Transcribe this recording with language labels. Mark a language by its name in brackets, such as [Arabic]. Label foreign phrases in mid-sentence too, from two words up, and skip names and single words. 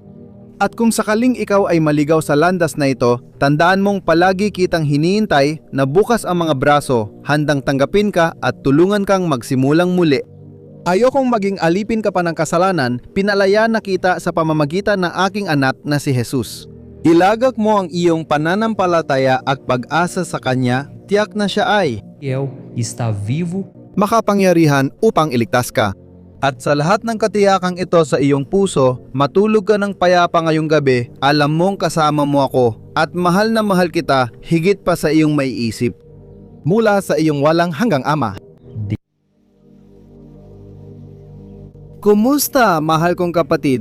[Filipino] At kung sakaling ikaw ay maligaw sa landas na ito, tandaan mong palagi kitang hinihintay na bukas ang mga braso, handang tanggapin ka at tulungan kang magsimulang muli. Ayokong maging alipin ka pa ng kasalanan, pinalaya na kita sa pamamagitan ng aking anak na si Jesus. Ilagak mo ang iyong pananampalataya at pag-asa sa Kanya, tiyak na siya ay [Portuguese] Fiel, está vivo, [Filipino] makapangyarihan upang iligtas ka. At sa lahat ng katiyakang ito sa iyong puso, matulog ka ng payapa ngayong gabi, alam mong kasama mo ako at mahal na mahal kita higit pa sa iyong maiisip. Mula sa iyong walang hanggang Ama. Kumusta mahal kong kapatid?